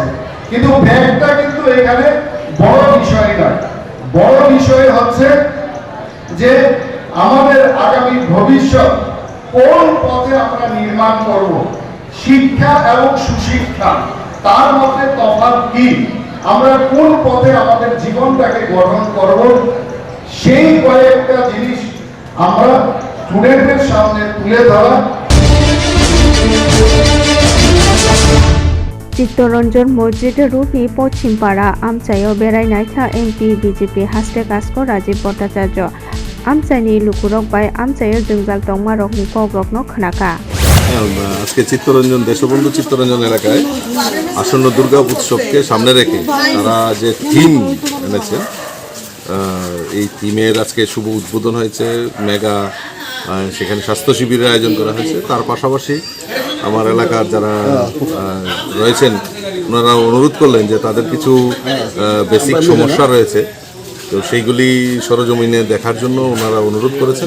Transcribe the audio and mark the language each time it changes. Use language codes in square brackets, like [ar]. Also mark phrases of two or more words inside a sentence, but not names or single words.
[bn] কিন্তু ব্যাগটা কিন্তু এখানে বড় বিষয় নয়, বড় বিষয় হচ্ছে যে আমাদের আগামী ভবিষ্যৎ কোন পথে আমরা নির্মাণ করব, শিক্ষা এবং সুশিক্ষা তার মধ্যে তফাৎ কি, আমরা কোন পথে আমাদের জীবনটাকে গঠন করব, সেই কয়েকটা জিনিস আমরা স্টুডেন্টদের সামনে তুলে ধরা। [trp] चित्तरंजन मस्जिद रुपी पश्चिमपाड़ा आमचायाव बेरायनायखा एमपि बीजेपी हास्टे कास्क राजीव भट्टाचार्य आमचायनि लुकुरक बाय आमचायाव जोंजाल तंमा रकनि कग्रकनो खोनाका। [bn] আজকে চিত্তরঞ্জন দেশবন্ধু চিত্তরঞ্জন এলাকায় আসন্ন দুর্গা উৎসবকে সামনে রেখে তারা যে থিম এনেছে, এই থিমের আজকে শুভ উদ্বোধন হয়েছে। মেগা সেখানে স্বাস্থ্য শিবিরের আয়োজন করা হয়েছে। তার পাশাপাশি আমার এলাকার যারা রয়েছেন ওনারা অনুরোধ করলেন যে তাদের কিছু বেসিক সমস্যা রয়েছে, তো সেইগুলি সরজমিনে দেখার জন্য ওনারা অনুরোধ করেছেন।